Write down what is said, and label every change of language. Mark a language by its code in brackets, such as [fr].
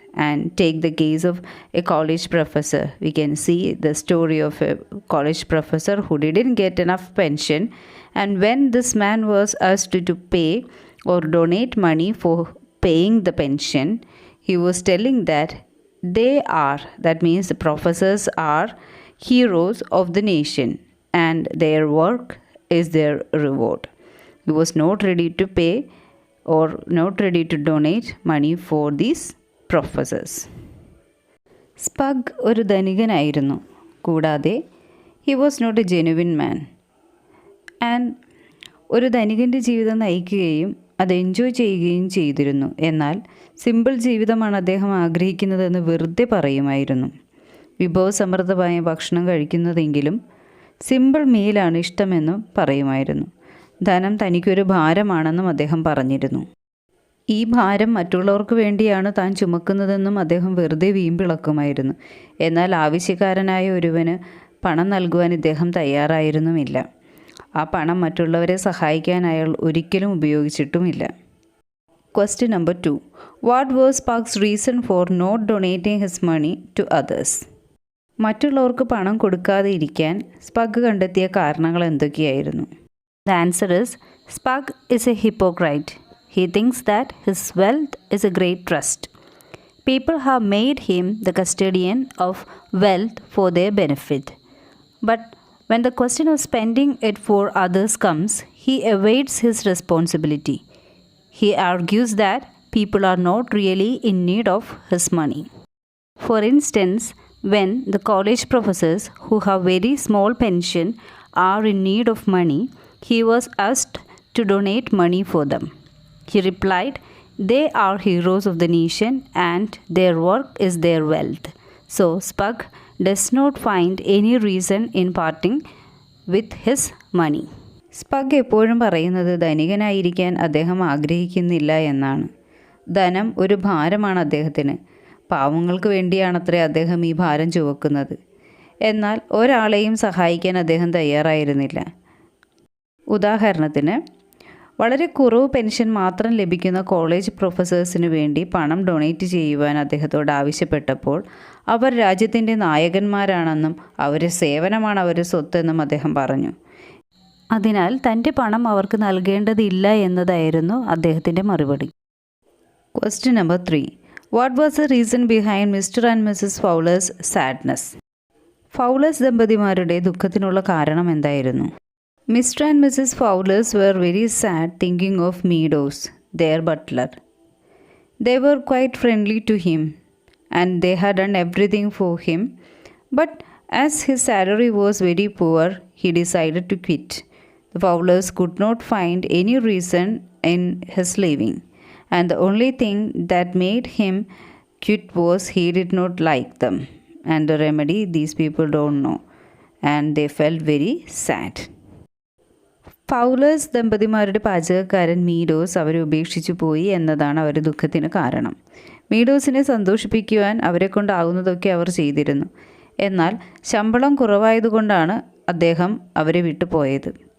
[en] And take the case of a college professor. We can see the story of a college professor who didn't get enough pension, and when this man was asked to pay or donate money for paying the pension, he was telling that that means the professors are heroes of the nation and their work is their reward. He was not ready to pay or not ready to donate money for these professors. സ്പഗ് [ml] ഒരു ധനികനായിരുന്നു, കൂടാതെ [en] He was not a genuine man. And [ml] ഒരു ധനികൻ്റെ ജീവിതം നയിക്കുകയും അത് enjoy ചെയ്യുകയും ചെയ്തിരുന്നു. എന്നാൽ simple ജീവിതമാണ് അദ്ദേഹം ആഗ്രഹിക്കുന്നതെന്ന് വെറുതെ പറയുമായിരുന്നു. വിഭവസമൃദ്ധമായ ഭക്ഷണം കഴിക്കുന്നതെങ്കിലും സിമ്പിൾ മീലാണ് ഇഷ്ടമെന്നും പറയുമായിരുന്നു. ധനം തനിക്കൊരു ഭാരമാണെന്നും അദ്ദേഹം പറഞ്ഞിരുന്നു. ഈ ഭാരം മറ്റുള്ളവർക്ക് വേണ്ടിയാണ് താൻ ചുമക്കുന്നതെന്നും അദ്ദേഹം വെറുതെ വീമ്പിളക്കുമായിരുന്നു. എന്നാൽ ആവശ്യക്കാരനായ ഒരുവന് പണം നൽകുവാൻ ഇദ്ദേഹം തയ്യാറായിരുന്നുമില്ല. ആ പണം മറ്റുള്ളവരെ സഹായിക്കാൻ അയാൾ ഒരിക്കലും ഉപയോഗിച്ചിട്ടുമില്ല. [en] Question number 2. What was Spunk's reason for not donating his money to others? [ml] മറ്റുള്ളവർക്ക് പണം കൊടുക്കാതെ ഇരിക്കാൻ സ്പഗ് കണ്ടെത്തിയ കാരണങ്ങൾ എന്തൊക്കെയായിരുന്നു? [en] The answer is Spunk is a hypocrite. He thinks that his wealth is a great trust. People have made him the custodian of wealth for their benefit. But when the question of spending it for others comes, he evades his responsibility. He argues that people are not really in need of his money. For instance, when the college professors who have very small pension are in need of money, he was asked to donate money for them. He replied, "They are heroes of the nation and their work is their wealth." So Spunk does not find any reason in parting with his money. [ml] സ്പഗ് എപ്പോഴും പറയുന്നത് ധനികനായിരിക്കാൻ അദ്ദേഹം ആഗ്രഹിക്കുന്നില്ല എന്നാണ്. ധനം ഒരു ഭാരമാണ് അദ്ദേഹത്തിന്. പാവങ്ങൾക്ക് വേണ്ടിയാണത്രേ അദ്ദേഹം ഈ ഭാരം ചുവക്കുന്നത്. എന്നാൽ ഒരാളെയും സഹായിക്കാൻ അദ്ദേഹം തയ്യാറായിരുന്നില്ല. ഉദാഹരണത്തിന്, വളരെ കുറവ് പെൻഷൻ മാത്രം ലഭിക്കുന്ന കോളേജ് പ്രൊഫസേഴ്സിനു വേണ്ടി പണം ഡൊണേറ്റ് ചെയ്യുവാൻ അദ്ദേഹത്തോട് ആവശ്യപ്പെട്ടപ്പോൾ അവർ രാജ്യത്തിൻ്റെ നായകന്മാരാണെന്നും അവരുടെ സേവനമാണ് അവരുടെ സ്വത്തെന്നും അദ്ദേഹം പറഞ്ഞു. അതിനാൽ തൻ്റെ പണം അവർക്ക് നൽകേണ്ടതില്ല എന്നതായിരുന്നു അദ്ദേഹത്തിൻ്റെ മറുപടി. [en] Question number 3. What was the reason behind Mr. and Mrs. Fowlers' sadness? [ml] Fowler's ദമ്പതിമാരുടെ ദുഃഖത്തിനുള്ള കാരണം എന്തായിരുന്നു? [en] Mr. and Mrs. Fowlers were very sad thinking of Meadows, their butler. They were quite friendly to him and they had done everything for him, but as his salary was very poor, he decided to quit. The Fowlers could not find any reason in his leaving, and the only thing that made him quit was he did not like them, and the remedy these people don't know, and they felt very sad. [ml] ഫൗലേഴ്സ് ദമ്പതിമാരുടെ പാചകക്കാരൻ മീഡോസ് അവരെ ഉപേക്ഷിച്ചു പോയി എന്നതാണ് അവരുടെ ദുഃഖത്തിന് കാരണം. മീഡോസിനെ സന്തോഷിപ്പിക്കുവാൻ അവരെ കൊണ്ടാവുന്നതൊക്കെ അവർ ചെയ്തിരുന്നു. എന്നാൽ ശമ്പളം കുറവായതുകൊണ്ടാണ് അദ്ദേഹം അവരെ വിട്ടുപോയത്.